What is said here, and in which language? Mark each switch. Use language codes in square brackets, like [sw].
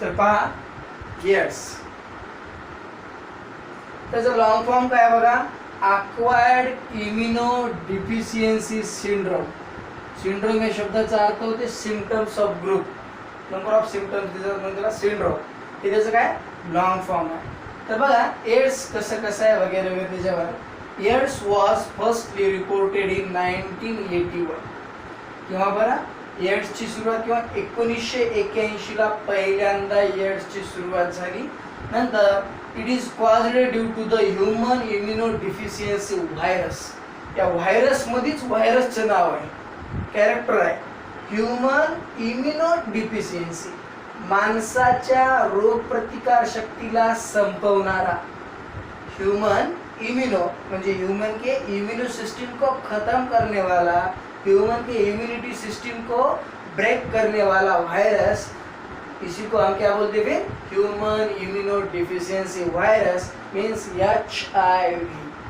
[mr] तर पहा, एड्स त्याचा लॉंग फॉर्म काय बघा, acquired immuno deficiency syndrome. Syndrome या शब्दाचा अर्थ होते [en] symptoms of group, number of symptoms [mr] त्याला सिंड्रोम. हे त्याचं काय लॉंग फॉर्म आहे. तर बघा, एड्स कसं आहे वगैरे वगैरे त्याच्यावर. [en] AIDS was firstly reported in 1981. [mr] किंवा बरं, एड्सची सुरुवात किंवा 1981ला पहिल्यांदा एड्सची सुरुवात झाली. [en] नंतर it is caused due to the human immunodeficiency virus. [mr] त्या व्हायरसमध्येच व्हायरसचं नाव आहे, कॅरेक्टर आहे ह्युमन इम्युनो डिफिशियन्सी. माणसाच्या रोगप्रतिकार शक्तीला संपवणारा. [hi] ह्यूमन इम्यूनो म्हणजे ह्यूमन के इम्यूनो सिस्टम को खत्म करने वाला, ह्यूमन के इम्यूनिटी सिस्टम को ब्रेक करने वाला वायरस. इसी को हम क्या बोलते हैं, human immuno deficiency virus means HIV.